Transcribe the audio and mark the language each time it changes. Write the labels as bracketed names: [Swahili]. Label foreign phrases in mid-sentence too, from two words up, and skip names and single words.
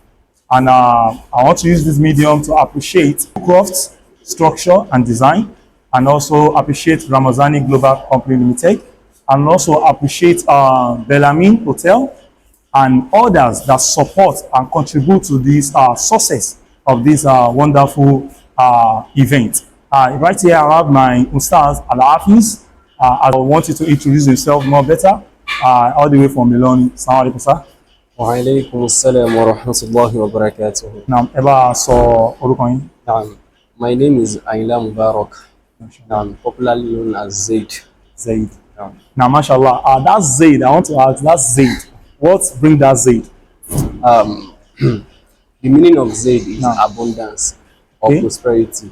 [English] And I want to use this medium to appreciate crafts, structure and design, and also appreciate Ramazani Global Company Limited, and also appreciate Bellarmine Hotel and others that support and contribute to this success of this wonderful event. Right here, I have my Ustaz Al-Hafiz. I want you to introduce yourself more better, all the way from Milan. [Arabic] السلام عليكم, sir. وعليكم السلام ورحمة الله وبركاته. Naam, [Yoruba] ẹ bá a sọ orúkọ yín. [English] My name is Ayinla Mubarak. Popularly known as Zayd. Zayd. Now, mashallah, that's Zayd. I want to ask, that's Zayd. What brings that Zayd? The meaning of Zayd is abundance or prosperity.